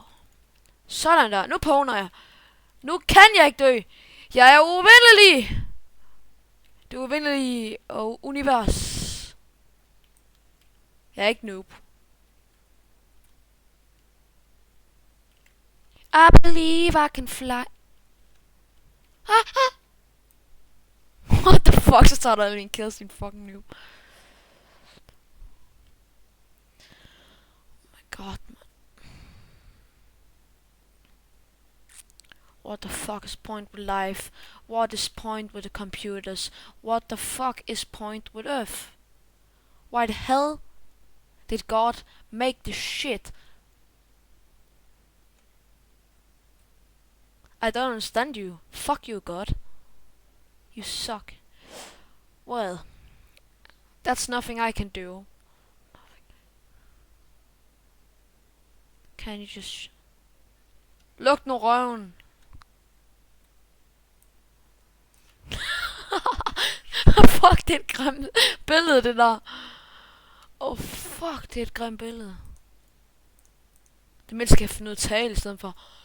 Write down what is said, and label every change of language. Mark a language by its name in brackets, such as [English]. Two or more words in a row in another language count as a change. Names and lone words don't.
[Danish] Sådan der. Nu påner jeg. Nu kan jeg ikke dø. Jeg er uvindelig. Det uvindelige og univers. Jeg er ikke noob. [English] I believe I can fly. What the fuck, [Danish] så starter alle mine kills, din [English] fucking noob. Oh my god, man. What the fuck is point with life? What is point with the computers? What the fuck is point with Earth? Why the hell did God make this shit? I don't understand you. Fuck you, God. You suck. Well, that's nothing I can do. Can you just... [Danish] Luk nu røven. Fuck, det er et grimt billede, det der. [English] Oh fuck, [Danish] det er et grimt billede. Det mindste skal jeg finde ud af tale i stedet for.